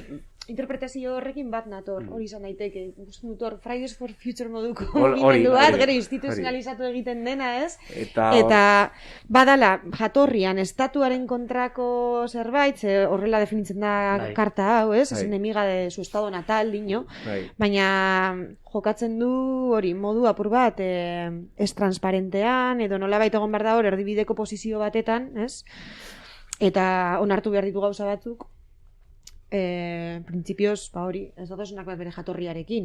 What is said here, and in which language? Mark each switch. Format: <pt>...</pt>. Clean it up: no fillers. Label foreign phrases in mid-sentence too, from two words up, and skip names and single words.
<eu>interpretazio horrekin bat nator, hori izan daiteke. Ikusten dut hor, Fridays for Future moduko mugimendu bat, gero instituzionalizatu egiten dena, ez? Eta badala, jatorrian, estatuaren kontrako zerbait, horrela definitzen da karta hau, ez?</eu> <es>Es enemiga de su estado natal,</es> <eu>dino. Baina jokatzen du hori, modu apur bat, ez transparentean, edo nolabait egon behar da hor, erdibideko posizio batetan, ez? Eta onartu behar ditu gauza batzuk, printzipioz, hori, ez datosunak bat bere jatorriarekin.</eu>